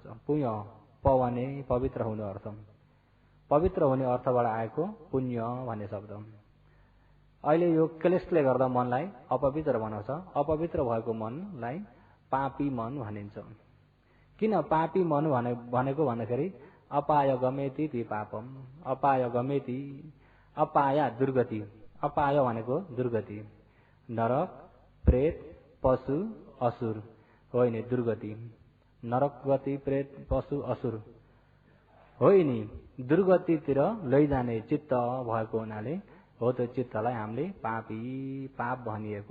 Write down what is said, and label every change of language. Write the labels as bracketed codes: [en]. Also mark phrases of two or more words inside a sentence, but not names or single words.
[ne] पुण्य पवने पवित्र हुनु अर्थ, पवित्र हुने अर्थबाट आएको पुण्य भन्ने शब्द। अहिले यो क्लेशले गर्दा मनलाई अपवित्र बनाउँछ। अपवित्र भएको मनलाई पापी मन भनिन्छ। किन पापी मन भनेको भन्दाखेरि [pi] अपाय गमेति ती पापम, अपाय गमेति, [ne] अपाय दुर्गति, अपाय भनेको दुर्गति, नरक प्रेत पशु असुर होइन दुर्गति, नरक गति प्रेत पशु असुर होइन दुर्गतितिर लैजाने चित्त भएको हुनाले हो त्यो चित्तलाई हामीले पापी पाप भनिएको।